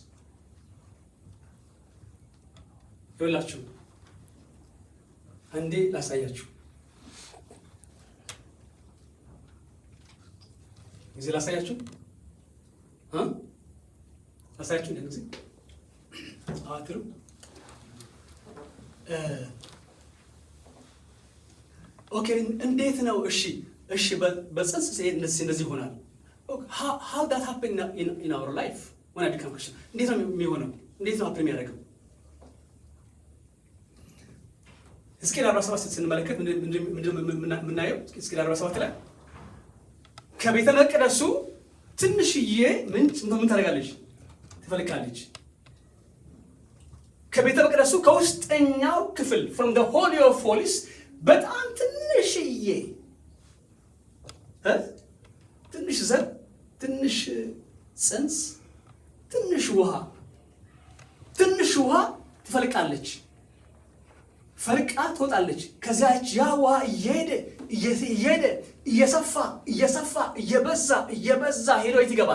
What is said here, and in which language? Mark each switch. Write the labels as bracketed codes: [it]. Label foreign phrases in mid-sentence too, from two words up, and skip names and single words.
[am] ይኸውላችሁ አንዴ ላሳያችሁ ጊዜ ላሳያችሁ እንደዚህ አትሩ ኦኬ እንዴት ነው? እሺ በጽንስ እንደዚህ ይሆናል። [en] how that happen in our life when I become Christian? [am] እንዴት ነው የሚሆነው? እንዴት ነው አፕል የሚያደርገው? ሕዝቅኤል 47 ስንመለከት ምናየው ሕዝቅኤል 47 ላይ ከቤተ መቅደሱ ትንሽዬ ምንጭ ምን ታደርጋለች? ትፈልቃለች። ከቤተ መቅደሱ ከውስጠኛው ክፍል [en] from the holy of holies [am] በጣም ትንሽዬ ትንሽ ዘር ትንሽ ጽንስ ትንሽ ውሃ ትፈልቃለች። ፈልቃ ትወጣለች። ከዚያች ያ ውሃ እየሄደ እየበዛ ሄዶ የት ይገባል?